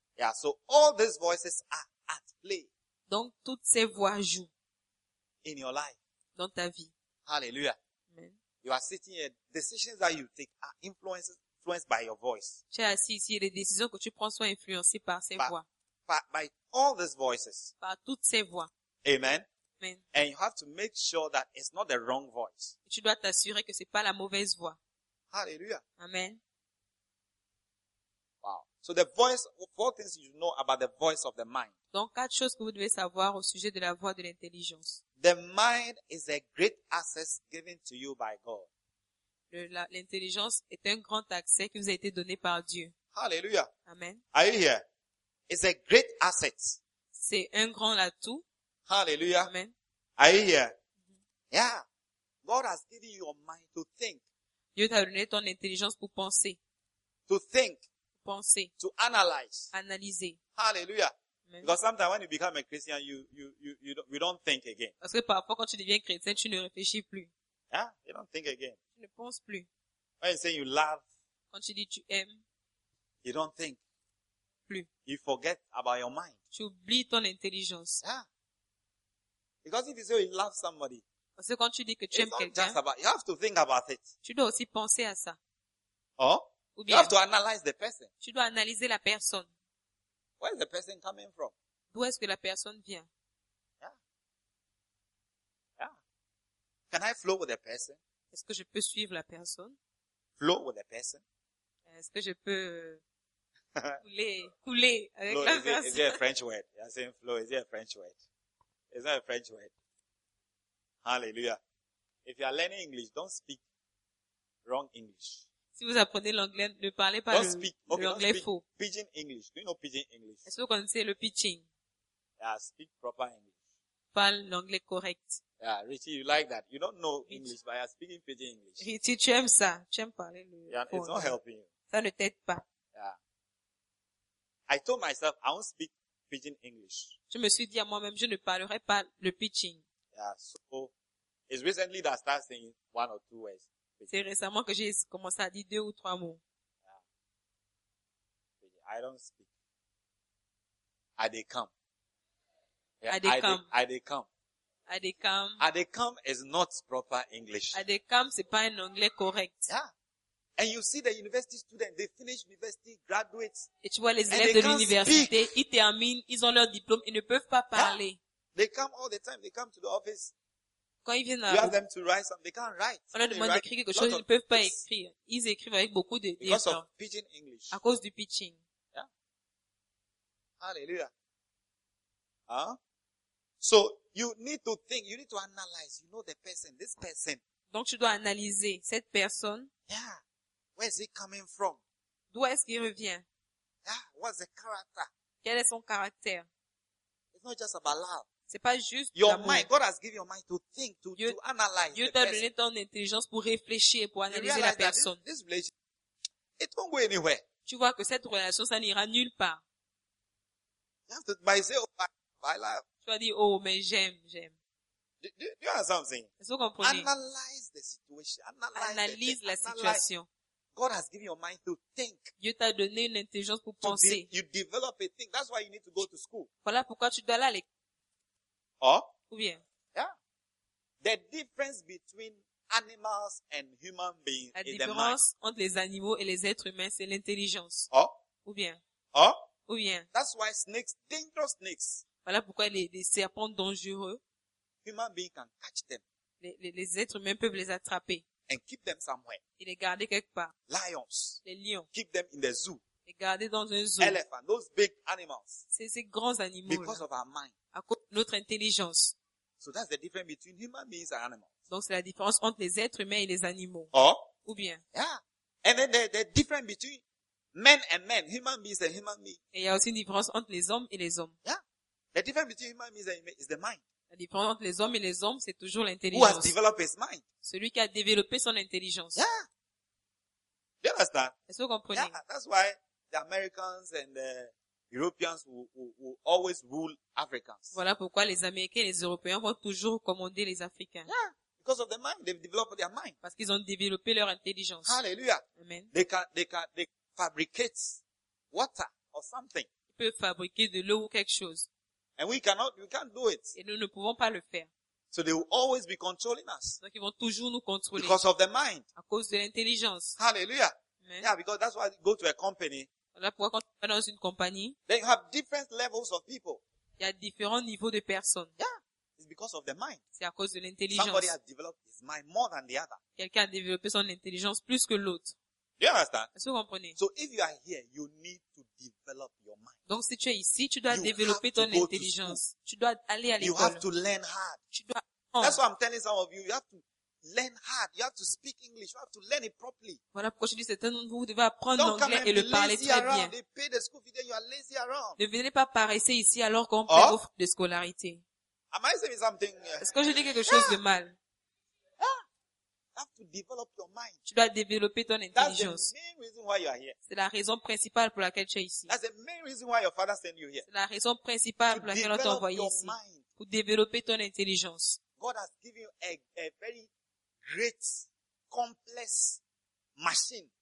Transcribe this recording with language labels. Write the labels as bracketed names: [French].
[English] Yeah, so all these voices are at play. [French] Donc toutes ces voix jouent. [English] In your life. [French] Dans ta vie. [English] Hallelujah. Amen. You are sitting here. Decisions that you take are influenced by your voice. [French] Tu es assis ici. Les décisions que tu prends sont influencées par ces voix. [English] By all these voices. [French] Par toutes ces voix. [English] Amen. Amen. And you have to make sure that it's not the wrong voice. [French] Et tu dois t'assurer que c'est pas la mauvaise voix. [English] Hallelujah. Amen. Wow. So the voice, four things you know about the voice of the mind. [French] Donc quatre choses que vous devez savoir au sujet de la voix de l'intelligence. [English] The mind is a great access given to you by God. [French] L'intelligence est un grand accès qui vous a été donné par Dieu. [English] Hallelujah. Amen. Are you here? It's a great asset. [French] C'est un grand atout. [English] Hallelujah. Amen. Are you here? Mm-hmm. Yeah. God has given you your mind to think. [French] Dieu t'a donné ton intelligence pour penser. [English] To think. [French] Penser. [English] To analyze. [French] Analyser. [English] Hallelujah. Amen. Because sometimes when you become a Christian, you don't think again. [French] Parce que parfois quand tu deviens chrétien, tu ne réfléchis plus. [English] Yeah, you don't think again. [French] Tu ne penses plus. [English] When you say you love. [French] Quand tu dis tu aimes. [English] You don't think. [French] Plus. [English] You forget about your mind. [French] Tu oublies ton intelligence. [English] Yeah. Because if you say you love somebody. [French] Parce que quand tu dis que tu aimes quelqu'un. [English] Just about, you have to think about it. [French] Tu dois aussi penser à ça. [English] Oh. [French] Ou bien, [English] you have to analyze the person. [French] Tu dois analyser la personne. [English] Where is the person coming from? [French] D'où est-ce que la personne vient? [English] Yeah. Yeah. Can I flow with the person? [French] Est-ce que je peux suivre la personne? [English] Flow with the person? [French] Est-ce que je peux couler avec [English] flow, [French] la personne? [English] Is it a French word? You are saying flow. Is it a French word? It's not a French word. Hallelujah. If you are learning English, don't speak wrong English. [French] Si vous apprenez l'anglais, ne parlez pas l'anglais faux. [English] Pidgin English. Do you know Pidgin English? [French] Est-ce que vous connaissez le pidgin? [English] Yeah, speak proper English. [French] Parle l'anglais correct. [English] Yeah, Richie, you like that. You don't know English, but you're speaking Pidgin English. [French] Richie, tu aimes ça. Tu aimes parler le [English] yeah, [French] faux. [English] It's not helping you. [French] Ça ne t'aide pas. [English] Yeah. I told myself I won't speak Pidgin English. [French] Je me suis dit à moi-même, je ne parlerai pas le pidgin. [English] Yeah, so It's recently that I started saying one or two words. [French] C'est récemment que j'ai commencé à dire deux ou trois mots. [English] Yeah. I don't speak. Are they come? Yeah, are they come? Are they come? Are they come? Are they come is not proper English. Are they come, [French] c'est pas un anglais correct. [English] Yeah. And you see the university students, they finish university, graduates. [French] Et tu vois les élèves de l'université, ils terminent, ils ont leur diplôme, ils ne peuvent pas parler. [English] Yeah. They come all the time, they come to the office. [French] Quand ils viennent [English] you have them to write something, they can't write. [French] On leur demande d'écrire quelque chose, ils ne peuvent pas écrire. Ils écrivent avec beaucoup de [English] Because of pidgin English. [French] À cause du pidgin. [English] Yeah. Hallelujah. Huh? So, you need to think, you need to analyze, you know the person, this person. [French] Donc tu dois analyser cette personne. [English] Yeah. Where is he coming from? [French] D'où est-ce qu'il revient? [English] Yeah, what's the character? [French] Quel est son caractère? [English] It's not just about love. [French] C'est pas juste [English] your mind. God has given your mind to think, to analyze. [French] Dieu t'a donné ton intelligence pour réfléchir, pour analyser la personne. [English] This relationship, it won't go anywhere. [French] Tu vois que cette relation, ça n'ira nulle part. [English] You have to buy say, oh, by love. [French] Tu vas dire, oh, mais j'aime. [English] Do you understand something? [French] Est-ce que vous comprenez? [English] Analyze the situation. [French] Analyse la situation. [English] God has given your mind to think. [French] Dieu t'a donné une intelligence pour penser. [English] You develop a thing. That's why you need to go to school. [French] Voilà pourquoi tu dois aller. [English] Oh? [French] Ou bien? [English] Yeah. The difference between animals and human beings is the mind. [French] La différence entre les animaux et les êtres humains, c'est l'intelligence. [English] Oh? [French] Ou bien? [English] Oh? [French] Ou bien? [English] That's why snakes, dangerous snakes. [French] Voilà pourquoi les serpents dangereux. [English] Human beings can catch them. [French] Les êtres humains peuvent les attraper. [English] And keep them somewhere. [French] Et les garder quelque part. [English] Lions. [French] Les lions. [English] Keep them in the zoo. [French] Les garder dans un zoo. [English] Elephants, those big animals. [French] Ces grands animaux. [English] Because [French] là, [English] of our mind. [French] À cause de notre intelligence. [English] So that's the difference between human beings and animals. [French] Donc c'est la différence entre les êtres humains et les animaux. [English] Oh. [French] Ou bien. [English] Yeah. And then the difference between men and men, human beings and human beings. [French] Et il y a aussi une différence entre les hommes et les hommes. [English] Yeah. The difference between human beings and human is the mind. [French] La différence entre les hommes et les hommes, c'est toujours l'intelligence. [English] Who has developed his mind? [French] Celui qui a développé son intelligence. [English] Yeah. You understand? [French] Est-ce que vous comprenez? [English] Yeah, that's why the Americans and the Europeans will always rule Africans. [French] Voilà pourquoi les Américains et les Européens vont toujours commander les Africains. [English] Yeah, because of their mind, they've developed their mind. [French] Parce qu'ils ont développé leur intelligence. [English] Hallelujah. Amen. They fabricate water or something. [French] Ils peuvent fabriquer de l'eau ou quelque chose. [English] And we can't do it. [French] Et nous ne pouvons pas le faire. [English] So they will always be controlling us. [French] Donc ils vont toujours nous contrôler. [English] Because of the mind. [French] À cause de l'intelligence. [English] Hallelujah. Amen. Yeah, because that's why you go to a company. [French] Voilà pourquoi quand tu vas dans une compagnie. [English] They have different levels of people. [French] Il y a différents niveaux de personnes. [English] Yeah, it's because of the mind. [French] C'est à cause de l'intelligence. [English] Somebody has developed his mind more than the other. [French] Quelqu'un a développé son intelligence plus que l'autre. [English] Do you understand? [French] Est-ce que vous comprenez? [English] So if you are here, you need to develop your mind. [French] Donc si tu es ici, tu dois développer ton intelligence. Tu dois aller à l'école. [English] You have to learn hard. [French] Tu dois apprendre. [English] That's why I'm telling some of you, you have to learn hard. You have to speak English. You have to learn it properly. [French] Voilà pourquoi je dis certains d'entre vous devez apprendre l'anglais et le parler très bien. [English] They pay the school fee, then you are lazy around. [French] Ne venez pas paresser ici alors qu'on paye vos frais de scolarité. [English] Am I saying something? [French] Est-ce que je dis quelque chose de mal? [English] To develop your mind. [French] Tu dois développer ton intelligence. [English] That's the main reason why you are here. [French] C'est la raison principale pour laquelle tu es ici. [English] That's the main reason why your father sent you here. [French] C'est la raison principale pour laquelle on t'a envoyé ici. [English] Mind. [French] Pour développer ton intelligence. [English] God has given you a very great, complex machine.